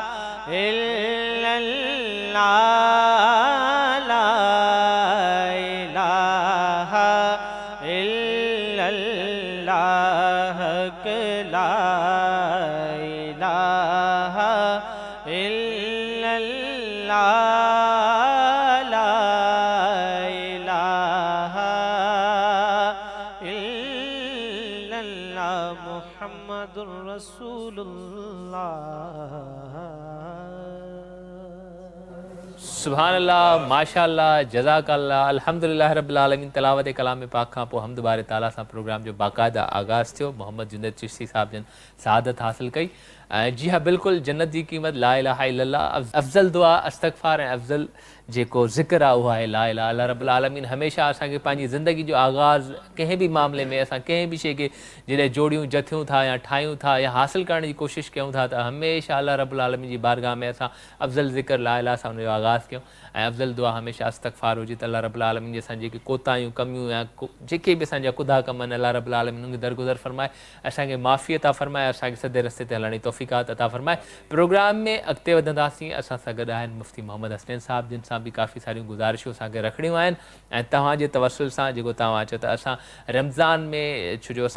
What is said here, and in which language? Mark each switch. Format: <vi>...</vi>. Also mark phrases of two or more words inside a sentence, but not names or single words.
<ar>إلا الله لا إله إلا الله لا إله إلا الله لا إله إلا الله محمد رسول الله سبحان الله ما شاء الله جزاك الله الحمد لله رب العالمين</ar> <sd>तलावत कलाम पाक खां पोइ हम्द बारे ताला सां प्रोग्राम जो बाक़ायदा आगाज़ थियो मोहम्मद जुनैद चिश्ती साहब जन सआदत हासिल कई</sd> <ur>جی ہاں بالکل جنت کی قیمت</ur> <ar>لا إله إلا الله</ar> <sd>अफ़ज़ल दुआ इस्तग़फ़ार ऐं अफ़ज़ल जेको ज़िक्र आहे उहा आहे</sd> <ar>لا إله الله رب العالمين</ar> <sd>हमेशह असांखे पंहिंजी ज़िंदगी जो आगाज़ कंहिं बि मामले में असां कंहिं बि शइ खे जॾहिं जोड़ियूं जथियूं था या ठाहियूं था या हासिल करण जी कोशिशि कयूं था त हमेशह</sd> <ar>الله رب العالمين</ar> <sd>जी बारगाह में असां अफ़ज़ल ज़िक्र ला इलाहा सां हुनजो आगाज़ कयूं ऐं अफ़ज़ल दुआ हमेशह इस्तग़फ़ार हुजे त</sd> <ar>الله رب العالمين</ar> <sd>जे असां जेके कोताहियूं कमियूं या जेके बि असांजा कुदा कम आहिनि</sd> <ar>الله رب العالمين</ar> <sd>उनखे दरगुज़र फ़रमाए असांखे माफ़ी अता फ़रमाए असांखे सदे रस्ते ते हलण जी तौफ़ीक़ात अता फ़रमाए प्रोग्राम में अॻिते वधंदासीं असां सां गॾु आहिनि मुफ़्ती मोहम्मद हसनैन साहब जिन सां बि काफ़ी सारियूं गुज़ारिशूं असांखे रखणियूं आहिनि ऐं तव्हांजे तवसुल सां जेको तव्हां चओ त असां रमज़ान में छो जो</sd>